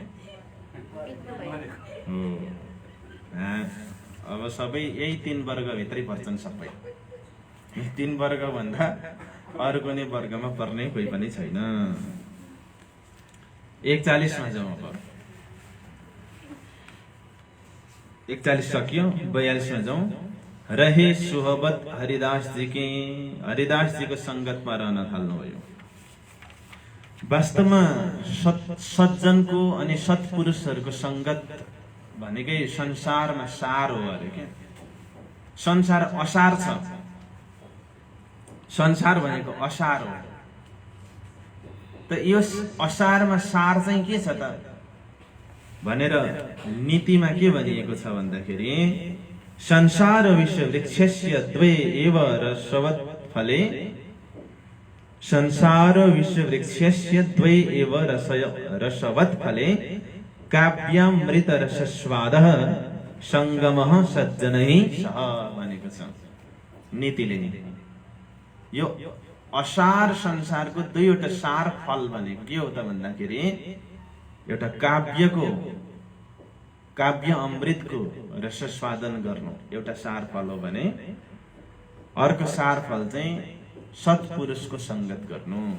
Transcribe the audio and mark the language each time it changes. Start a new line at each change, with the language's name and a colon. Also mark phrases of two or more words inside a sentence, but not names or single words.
Nepali: अब सबै यही तीन वर्गभित्रै पर्छन्। सबै तीन वर्ग भन्दा अरू कुनै वर्गमा पर्ने कोही पनि छैन। 41 मा जाउँ अब। 41 सकियो,
Hindi: 42 में जाऊं। रहे सुहबत हरिदास जी की,
Nepali: हरिदास जी को संगत में रहन थाल्नुभयो। वास्तवमा सज्जनको अनि सत्पुरुषहरूको संगत भनेकै संसारमा सार हो अरे के। संसार असार छ, संसार भनेको असार हो। त यो असारमा सार चाहिँ के छ त भनेर नीतिमा के भनिएको छ भन्दाखेरि
Sanskrit: संसार विश्व वृक्षस्य द्वे एव रसवत् फले, संसार विश्व वृक्षस्य द्वे एव रसवत् फले काव्यामृत रसस्वादः संगमः सज्जनैः सह
Nepali: भनेको छ नीतिले। यो असार संसारको दुईवटा सार फल भनेको के हो त भन्दाखेरि एउटा काव्य अमृतको रसस्वादन गर्नु एउटा सार फल हो भने अर्को सार फल चाहिँ सत्पुरुषको संगत गर्नु।